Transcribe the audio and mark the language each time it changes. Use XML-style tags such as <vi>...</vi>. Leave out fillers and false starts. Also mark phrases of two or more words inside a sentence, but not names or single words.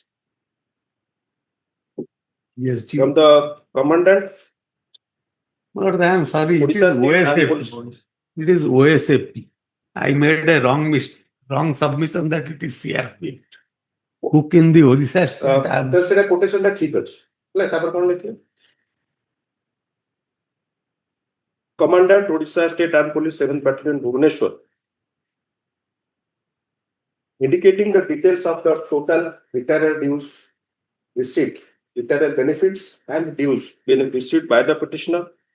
<en>Yes, Chief. from the commandant. Lord, I am sorry. It Odisha is State Armed OSAP. Police. It is OSAP. I made a wrong submission that it is CRP. Book in the Orissa State Armed. Then say quotation that</en> <or>ଠିକ ଅଛି. ଲେ ତାପର କୋନ ଲିଖେ?</or> <en>Commandant Odisha State Armed Police 7th Battalion Bhubaneswar, indicating the details of the total retired dues received, retired benefits and dues being received by the petitioner,</en>